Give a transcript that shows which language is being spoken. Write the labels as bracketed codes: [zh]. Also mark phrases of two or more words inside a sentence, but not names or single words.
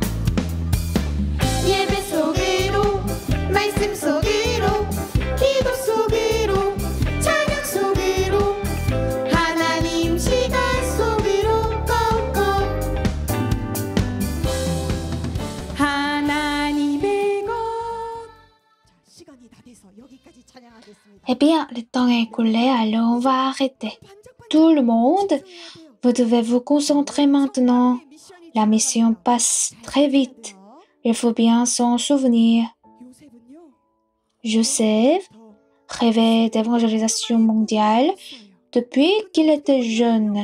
[ko] 예배 속으로 말씀 속으로 기도 속으로 찬양 속으로 하나님 시간 속으로 꺾어. 하나님의 것. 시간이 다 돼서 여기까지 찬양하겠습니다. [fr] Eh bien, le temps est écoulé, alors on va arrêter. Tout le monde, vous devez vous concentrer maintenant. La mission passe très vite. Il faut bien s'en souvenir. Joseph rêvait d'évangélisation mondiale depuis qu'il était jeune.